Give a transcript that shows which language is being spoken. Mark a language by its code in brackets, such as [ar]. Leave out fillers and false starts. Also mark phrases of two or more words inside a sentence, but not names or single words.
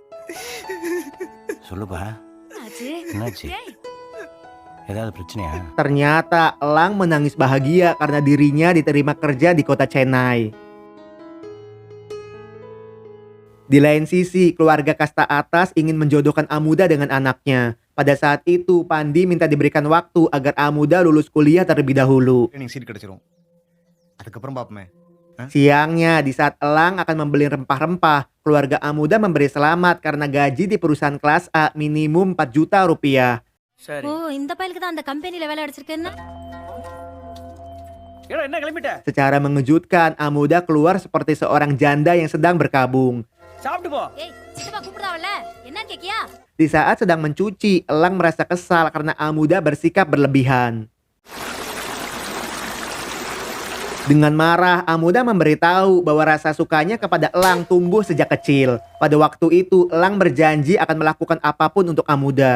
[ta] சொல்லுப்பா ஆச்சு என்னாச்சு ஏய் ஏதாவது பிரச்சனையா [id] Ternyata Elang menangis bahagia karena dirinya diterima kerja di kota Chennai. Di lain sisi, keluarga kasta atas ingin menjodohkan Amuda dengan anaknya. Pada saat itu, Pandi minta diberikan waktu agar Amuda lulus kuliah terlebih dahulu. [ta] எனக்கு சீட் கிடைச்சிரும் அதுக்கப்புறம் பார்ப்போமே. [id] Siangnya, di saat Elang akan membeli rempah-rempah, keluarga Amuda memberi selamat karena gaji di perusahaan kelas A minimum 4 juta rupiah. [ta] சரி ஓ இந்த பையலுக்கு தான் அந்த கம்பெனில வேலை அடிச்சிருக்கேன்னா ஏடா என்ன கிளம்பிட்ட [id] Secara mengejutkan, Amuda keluar seperti seorang janda yang sedang berkabung. [ta] சாப்பிட்டு போ ஏய் சித்தப்பா கூப்பிடுறாவல்ல என்னன்னு கேக்கியா [id] Di saat sedang mencuci, Elang merasa kesal karena Amuda bersikap berlebihan. Dengan marah, Amuda memberitahu bahwa rasa sukanya kepada Elang tumbuh sejak kecil. Pada waktu itu, Elang berjanji akan melakukan apapun untuk Amuda.